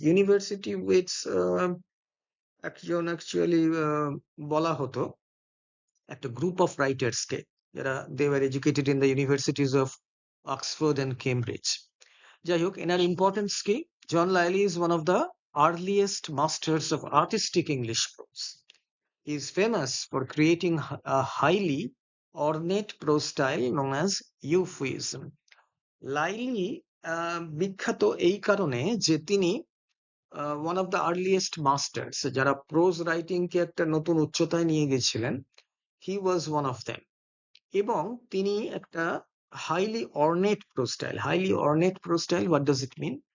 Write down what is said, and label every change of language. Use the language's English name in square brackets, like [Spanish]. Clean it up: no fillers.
[English] University wits [Bangla] একজন actually বলা হতো একটা [English] Group of writers কে, যারা they were educated in the universities of Oxford and Cambridge. [Bangla] যাই হোক, এনার ইম্পর্টেন্স কি? [English] John Lyly is one of the earliest masters of artistic English prose. He is famous for creating a highly ornate prose style known as euphuism. [Bangla] Laili বিখ্যাত এই কারণে যে তিনি [English] one of the earliest masters, [Bangla] যারা প্রোজ রাইটিং কে একটা নতুন উচ্চতায় নিয়ে গেছিলেন, [English] He was one of them. [Bangla] এবং তিনি একটা [English] Highly ornate prose style, highly ornate prose style, what does it mean?